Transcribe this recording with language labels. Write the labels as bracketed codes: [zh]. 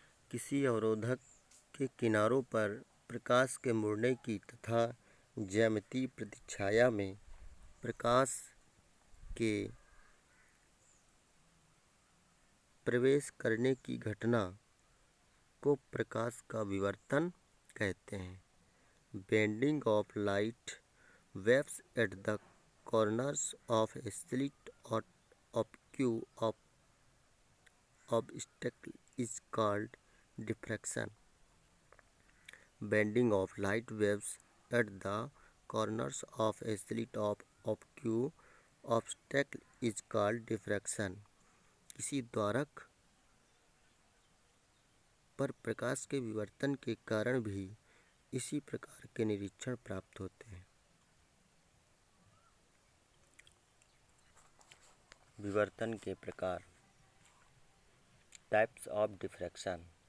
[hi] किसी अवरोधक के किनारों पर प्रकाश के मुड़ने की तथा ज्यामितीय प्रतिछाया में प्रकाश के प्रवेश करने की घटना को प्रकाश का विवर्तन कहते हैं। [en] Bending of light waves at the corners of a slit or obtuse obstacle is called diffraction. Bending of light waves at the corners of a slit of obtuse obstacle is called diffraction. [hi] किसी द्वारक पर प्रकाश के विवर्तन के कारण भी इसी प्रकार के निरीक्षण प्राप्त होते हैं। विवर्तन के प्रकार, [en] Types of diffraction.